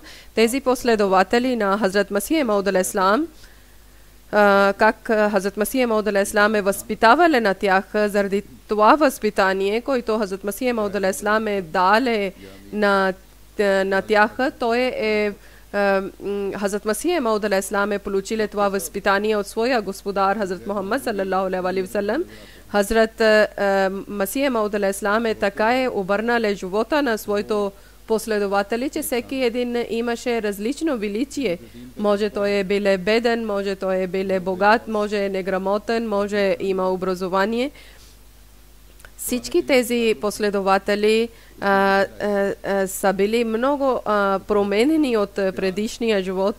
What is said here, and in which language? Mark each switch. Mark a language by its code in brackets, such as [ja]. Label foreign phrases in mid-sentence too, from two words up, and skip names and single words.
[bg] Тези последователи на Хазрат Масих Мауд алейхиссалам, как Хазрат Масих Мауд алейхиссалам е възпитавали на тях, заради това възпитание, което Хазрат Масих Мауд алейхиссалам е дале на тях, той е Хазрат Масих Мауд алейхиссалам е получили това възпитание от своя господар Хазрат Мухаммад [ar] صلى الله عليه وسلم. [bg] Хазрат Масих Мауд алейхиссалам е така е обърнал живота на своето последователи, че всеки един имаше различно величие. Може той е бил беден, може той е бил богат, може е неграмотен, може има образование. Всички тези последователи са били много променени от предишния живот.